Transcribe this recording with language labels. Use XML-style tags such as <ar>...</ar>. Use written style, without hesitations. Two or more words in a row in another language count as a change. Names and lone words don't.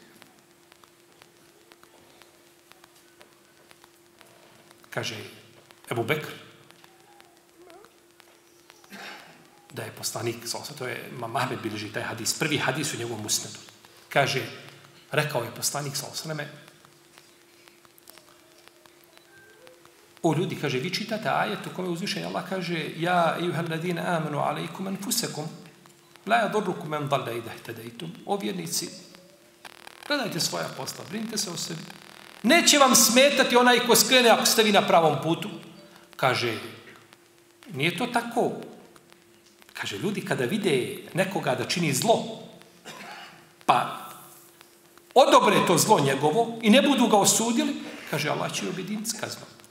<bs>Kaže Ebu Bekr, da je poslanik, to je Mahmed bilježi taj hadis, prvi hadis u njegovom musnedu. Kaže, rekao je poslanik s.a.v. O ljudi, kaže, vi čitate ajet u kome uzvišenje Allah kaže,</bs> <ar>يا أيها الذين آمنوا عليكم أنفسكم لا يضركم من ضل إذا اهتديتم.</ar> <bs>O vjernici, gledajte svoja posla, brinite se o sebi. Neće vam smetati onaj ko skrene ako ste vi na pravom putu. Kaže, nije to tako. Kaže, ljudi kada vide nekoga da čini zlo, pa odobre to zlo njegovo i ne budu ga osudili, kaže, Allah će objediniti s kaznom.</bs>